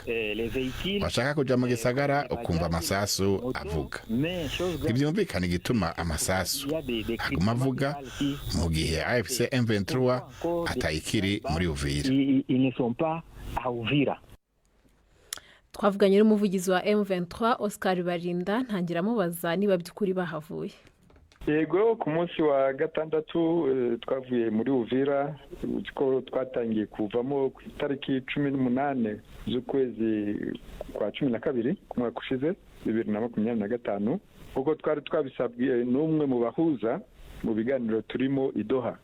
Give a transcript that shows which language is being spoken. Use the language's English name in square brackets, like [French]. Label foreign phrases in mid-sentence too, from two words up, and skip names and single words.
[Rundi] Washaka kuja mu gisagara ukumva amasasu avuga. Ivyumvikana igituma amasasu aguma avuga mu gihe AFC M23 atayikiri muri Uvira. Twavuganye n'umuvugizi wa M23 Oscar Barinda, ntangira mubaza niba by'ukuri bahavuye. Yego, ku munsi wa gatandatu twavuye muri Uvira, ko twatangiye kuvamo ku itariki 18 z'ukwezi kwa 12 ku mwaka ushize 2025, kuko twari twabisabwe n'umwe mu bahuza mu biganiro turimo i Doha.